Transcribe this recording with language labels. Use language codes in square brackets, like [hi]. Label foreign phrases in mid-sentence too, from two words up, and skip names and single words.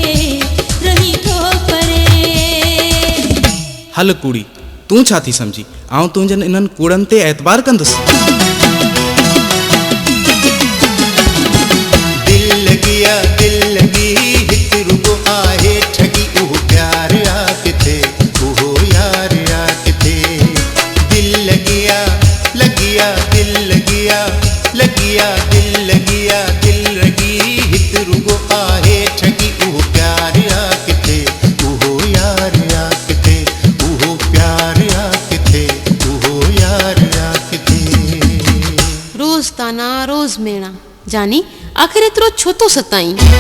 [sd] हल कूड़ी, तूं छा थी सम्झी? आउं तुंहिंजनि इन्हनि कूड़नि ते एतबार कंदुसि। दिल लगी हिकु रुगो आहे ठगी उहो प्यार आ किथे उहो यार आ किथे दिल लगिया दिल लगी हिकु रुगो आहे ठगी उहो प्यार आ किथे उहो यार आ किथे उहो प्यार आ किथे उहो यार आ किथे। रोज़ ताना रोज़ मेणा जानी आख़िर एतिरो छो थो सताईं।